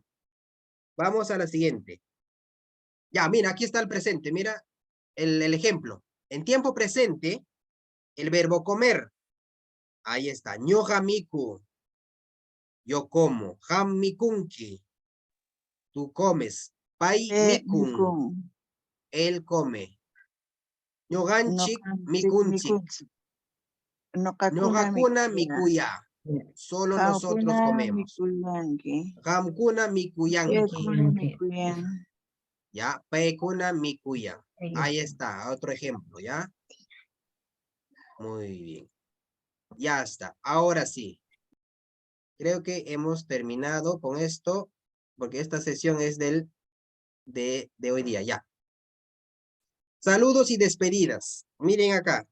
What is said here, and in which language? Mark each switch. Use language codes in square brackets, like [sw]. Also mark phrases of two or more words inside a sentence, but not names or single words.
[es] Vamos a la siguiente. Ya, mira, aquí está el presente. Mira el ejemplo. En tiempo presente, el verbo comer. Ahí está. Ñohamiku. Yo como. Hammikunki. Tú comes. [qu] Pai mikun. [es] Él come. [qu] Ñoganchik mikunchik. Ñohakuna mikuya. [es] Solo nosotros comemos. [qu] Hamkuna mikuyanki. Ya, Paekuna mikuya. [es] Ahí está, otro ejemplo, ¿ya? Muy bien. Ya está. Ahora sí. Creo que hemos terminado con esto, porque esta sesión es de hoy día, ya. Saludos y despedidas. Miren acá.